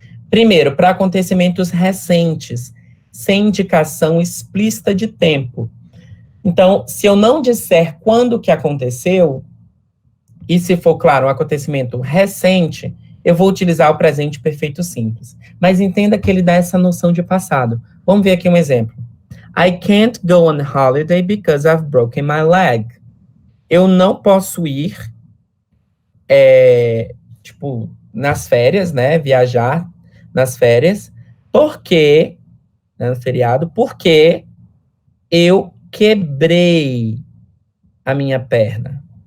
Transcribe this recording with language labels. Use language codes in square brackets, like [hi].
[pt] Primeiro, para acontecimentos recentes, sem indicação explícita de tempo. Então, se eu não disser quando que aconteceu, e se for, claro, um acontecimento recente, eu vou utilizar o presente perfeito simples. Mas entenda que ele dá essa noção de passado. Vamos ver aqui um exemplo. [en] I can't go on holiday because I've broken my leg. [pt] Eu não posso ir, nas férias, né? Viajar nas férias, porque, no feriado, porque eu quebrei a minha perna.